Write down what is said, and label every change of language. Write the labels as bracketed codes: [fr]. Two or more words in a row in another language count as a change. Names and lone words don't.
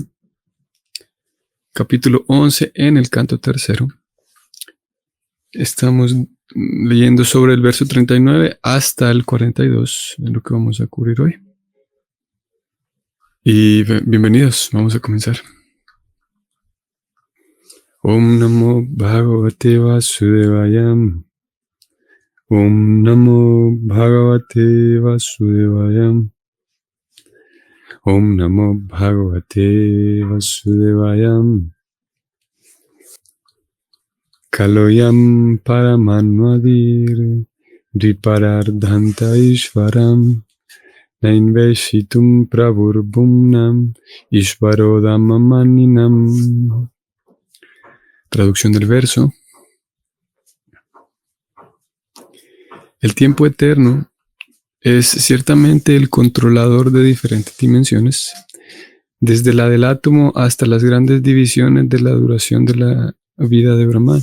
[es] Capítulo 11 en el canto tercero. Estamos leyendo sobre el verso 39 hasta el 42, es lo que vamos a cubrir hoy. Y bienvenidos, vamos a comenzar. [sa] ॐ नमो भगवते वासुदेवाय. ॐ नमो भगवते वासुदेवाय. ॐ नमो भगवते वासुदेवाय. कालोऽयं परमाण्वादिर् द्विपरार्धान्त ईश्वरः नैवेशितुं प्रभुर्भूम्न ईश्वरो धाममानिनाम्. [es] Traducción del verso. El tiempo eterno es ciertamente el controlador de diferentes dimensiones, desde la del átomo hasta las grandes divisiones de la duración de la vida de Brahma.